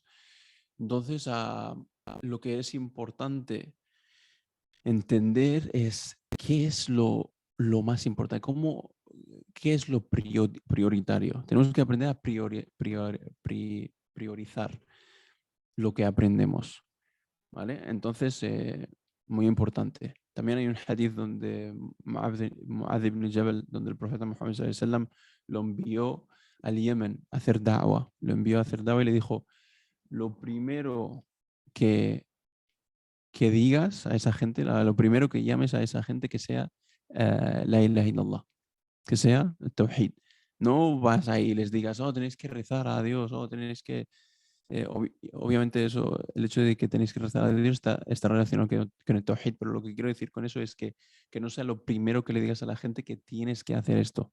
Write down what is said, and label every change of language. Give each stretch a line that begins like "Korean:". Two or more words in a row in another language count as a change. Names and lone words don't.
Spanish: Entonces, lo que es importante entender es qué es lo más importante, qué es lo prioritario. Tenemos que aprender a priorizar lo que aprendemos, ¿vale? Entonces, muy importante. También hay un hadith donde Mu'adh ibn Jabal, donde el profeta Muhammad
Arabic: صلى الله عليه وسلم
Spanish: lo envió al Yemen a hacer da'wah. Lo envió a hacer da'wah y le dijo, lo primero que digas a esa gente, lo primero que llames a esa gente que sea
Arabic: لا إله إلا الله,
Spanish: que sea el tawhid. No vas ahí y les digas, oh, tenéis que rezar a Dios, oh, tenéis que... obviamente eso, el hecho de que tenéis que rezar a Dios está relacionado con el tawhid, pero lo que quiero decir con eso es que no sea lo primero que le digas a la gente que tienes que hacer esto.